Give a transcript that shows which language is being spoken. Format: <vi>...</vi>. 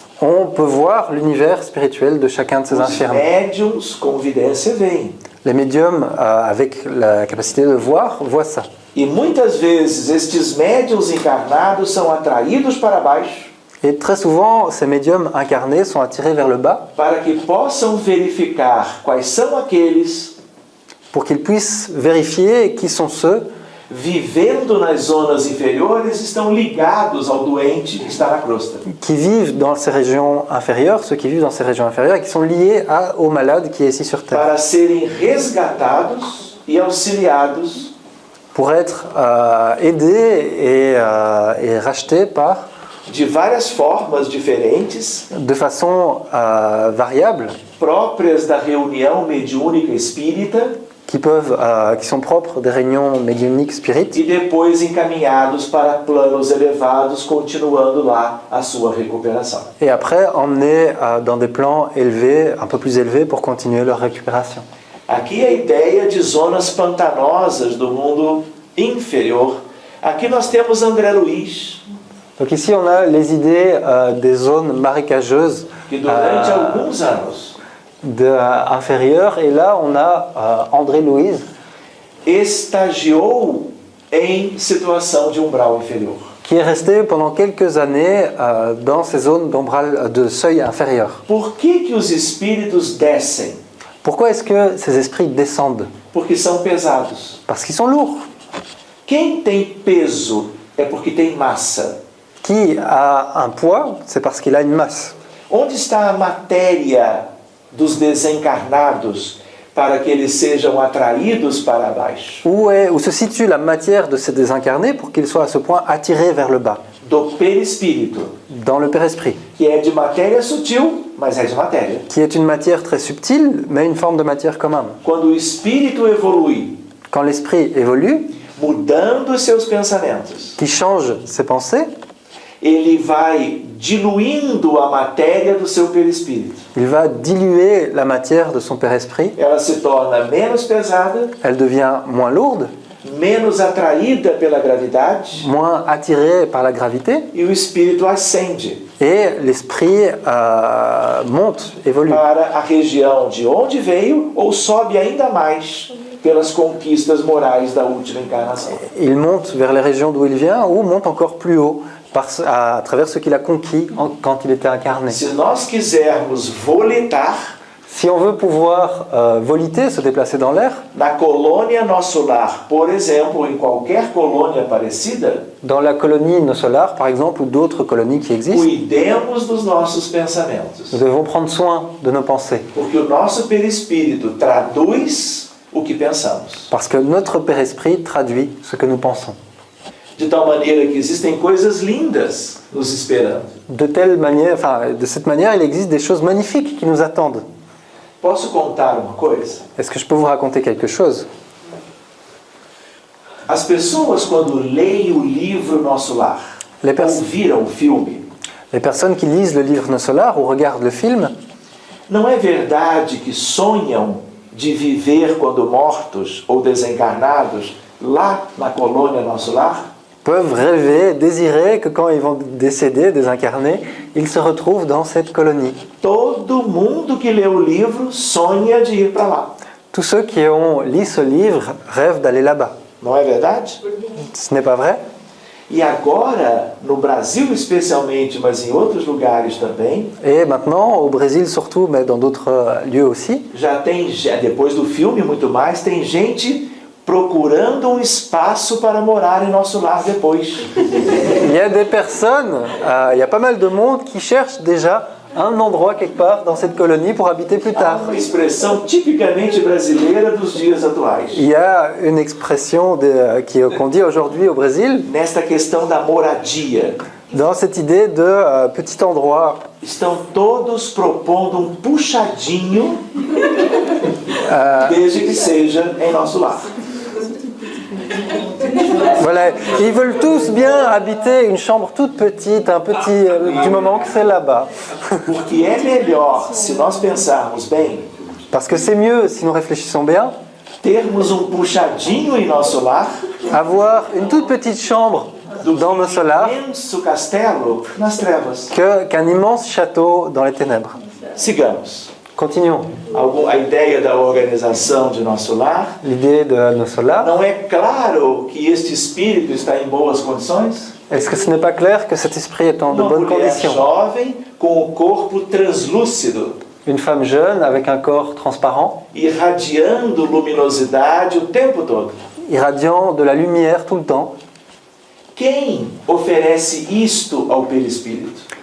<fr>on peut voir l'univers spirituel de chacun de ces</fr> <pt>Os</pt> <fr>infirmes.</fr> <pt>médiums com vidência veem.</pt> <fr>Les médiums, avec la capacité de voir, voient ça.</fr> <pt>E muitas vezes estes médiums encarnados são atraídos para baixo</pt> <fr>Et très souvent, ces médiums incarnés sont attirés vers le bas</fr> <pt>para que possam verificar quais são aqueles</pt> <fr>pour qu'ils puissent vérifier qui sont ceux</fr> <pt>vivendo nas zonas inferiores estão ligados ao doente que está na crosta.</pt> <fr>qui vivent dans ces régions inférieures, ceux qui vivent dans ces régions inférieures et qui sont liés au malade qui est ici sur Terre.</fr> <pt>Para serem resgatados e auxiliados</pt> <fr>Pour être aidés et rachetés par,</fr> <pt>de várias formas diferentes,</pt> <fr>de façon variable,</fr> <pt>próprias da reunião mediúnica espírita</pt> <fr>qui sont propres des réunions médiumniques spirites,</fr> <pt>e depois encaminhados para planos elevados, continuando lá a sua recuperação.</pt> <fr>et après emmenés dans des plans élevés, un peu plus élevés, pour continuer leur récupération.</fr> <pt>Aqui a ideia de zonas pantanosas do mundo inferior. Aqui nós temos André Luiz,</pt> <fr>Donc ici, on a les idées des zones marécageuses</fr> <pt>que durante alguns anos</pt> <fr>inférieures, et là, on a André Louise,</fr> <pt>estagiou em situação de umbral inferior.</pt> <fr>qui est resté pendant quelques années dans ces zones de seuil inférieur.</fr> <pt>Por que os espíritos descem?</pt> <fr>Pourquoi est-ce que ces esprits descendent?</fr> <pt>Porque são pesados.</pt> <fr>Parce qu'ils sont lourds.</fr> <pt>Quem tem peso é porque tem massa.</pt> <fr>Qui a un poids, c'est parce qu'il a une masse.</fr> <pt>Onde está a matéria dos desencarnados para que eles sejam atraídos para baixo?</pt> <fr>Où se situe la matière de ces désincarnés pour qu'ils soient à ce point attirés vers le bas?</fr> <pt>do perispírito,</pt> <fr>dans le père-esprit,</fr> <pt>que é de matéria sutil, mas é de matéria.</pt> <fr>qui est une matière très subtile, mais une forme de matière quand même.</fr> <pt>Quando o espírito evolui,</pt> <fr>Quand l'esprit évolue,</fr> <pt>mudando seus pensamentos,</pt> <fr>qui change ses pensées,</fr> <pt>ele vai diluindo a matéria do seu perispírito.</pt> <fr>il va diluer la matière de son père-esprit,</fr> <pt>Ela se torna menos pesada,</pt> <fr>elle devient moins lourde,</fr> <pt>menos atraída pela gravidade,</pt> <fr>moins attirée par la gravité,</fr> <pt>e o espírito ascende</pt> <fr>et l'esprit monte, évolue.</fr> <pt>para a região de onde veio ou sobe ainda mais pelas conquistas morais da última encarnação.</pt> <fr>Il monte vers les régions d'où il vient ou monte encore plus haut à travers ce qu'il a conquis quand il était incarné.</fr> <pt>Se nós quisermos voletar</pt> <fr>Si on veut pouvoir voliter, se déplacer dans l'air,</fr> <pt>na colônia Nosso Lar, por exemplo, em qualquer colônia parecida,</pt> <fr>dans la colonie Nosolar par exemple, ou d'autres colonies qui existent,</fr> <pt>cuidemos dos nossos pensamentos,</pt> <fr>nous devons prendre soin de nos pensées.</fr> <pt>porque o nosso perispírito traduz o que pensamos.</pt> <fr>Parce que notre père-esprit traduit ce que nous pensons.</fr> <pt>De tal maneira que existem coisas lindas nos esperando.</pt> <fr>De cette manière, il existe des choses magnifiques qui nous attendent.</fr> <pt>Posso contar uma coisa?</pt> <fr>Est-ce que je peux vous raconter quelque chose?</fr> <pt>As pessoas, quando leem o livro Nosso Lar,</pt> <fr>Les pers-</fr> <pt>ou viram o filme,</pt> <fr>Les personnes qui lisent le livre Nosolar ou regardent le film,</fr> <pt>não é verdade que sonham de viver quando mortos ou desencarnados lá na colônia Nosso Lar?</pt> <fr>peuvent rêver, désirer que quand ils vont décéder, désincarner, ils se retrouvent dans cette colonie.</fr> <pt>Todo mundo que lê o livro sonha de ir para lá.</pt> <fr>Tous ceux qui ont lu ce livre rêvent d'aller là-bas.</fr> <pt>Não é verdade?</pt> <fr>Ce n'est pas vrai?</fr> <pt>E agora, no Brasil especialmente, mas em outros lugares também,</pt> <fr>Et maintenant, au Brésil surtout, mais dans d'autres lieux aussi,</fr> <pt>depois do filme muito mais, tem gente procurando um espaço para morar em Nosso Lar depois.</pt> <fr>il y a des personnes, il y a pas mal de monde qui cherche déjà un endroit quelque part dans cette colonie pour habiter plus</fr> <pt>Há</pt> <fr>tard.</fr> <pt>uma expressão tipicamente brasileira dos dias atuais.</pt> <fr>Il y a une expression qu'on dit aujourd'hui au Brésil,</fr> <pt>Nesta questão da moradia,</pt> <fr>dans cette idée de petit endroit.</fr> <pt>estão todos propondo um puxadinho, desde que seja em Nosso Lar.</pt> <fr>Voilà, ils veulent tous bien habiter une chambre toute petite, du moment que c'est là-bas.</fr> <pt>Porque é melhor, se nós pensarmos bem,</pt> <fr>Parce que c'est mieux, si nous réfléchissons bien,</fr> <pt>termos um puxadinho em Nosso Lar</pt> <fr>avoir une toute petite chambre dans nos solars</fr> <pt>imenso castelo nas trevas.</pt> <fr>qu'un immense château dans les ténèbres.</fr> <pt>Sigamos.</pt> <fr>Continuons.</fr> <pt>A ideia da organização de Nosso Lar,</pt> <fr>L'idée de nos solars,</fr> <pt>não é claro que este espírito está em boas condições?</pt> <fr>est-ce que ce n'est pas clair que cet esprit est en de</fr> <pt>Uma</pt> <fr>bonnes</fr> <pt>mulher</pt> <fr>conditions?</fr> <pt>jovem com o corpo translúcido,</pt> <fr>Une femme jeune avec un corps transparent,</fr> <pt>irradiando luminosidade o tempo todo.</pt> <fr>irradiant de la lumière tout le temps.</fr> <pt>Quem oferece isto ao perispírito?</pt>